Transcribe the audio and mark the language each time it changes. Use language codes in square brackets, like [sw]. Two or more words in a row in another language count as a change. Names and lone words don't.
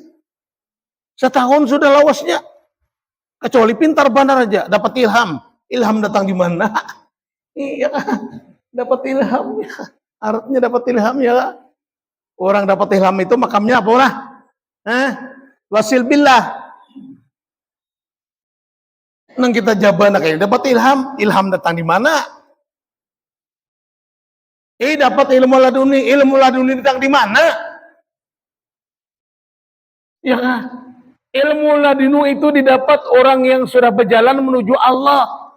[bjn] 1 tahun sudah lawasnya. [id] Kecuali pintar benar aja, dapat ilham. Ilham datang di mana? Iya, dapat ilham ya. Artinya dapat ilham ya. Orang dapat ilham itu makamnya apa lah? [ar] واصل بالله. [bjn] Nang kita jabana kayak dapat ilham datang di mana? [id] Dapat ilmu laduni datang di mana? Ya kan? Ilmu laduni itu didapat orang yang sudah berjalan menuju Allah.